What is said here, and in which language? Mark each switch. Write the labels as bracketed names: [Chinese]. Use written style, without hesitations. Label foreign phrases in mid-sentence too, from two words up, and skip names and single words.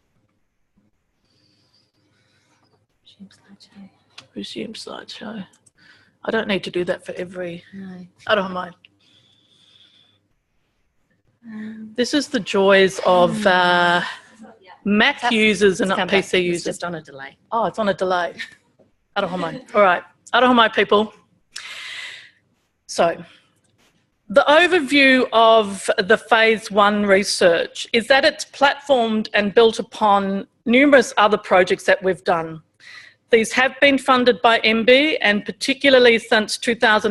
[English] Resume slideshow. Resume slideshow. I don't need to do that for every. No. I don't mind. This is the joys of Mac users and not PC users. It's just on a delay. Oh, it's on a delay. [Māori] Aroha mai. [English] All right. [Māori] Aroha mai, [English] people. So, the overview of the phase 1 research is that it's platformed and built upon numerous other projects that we've done. These have been funded by MB, and particularly since 2009-2010.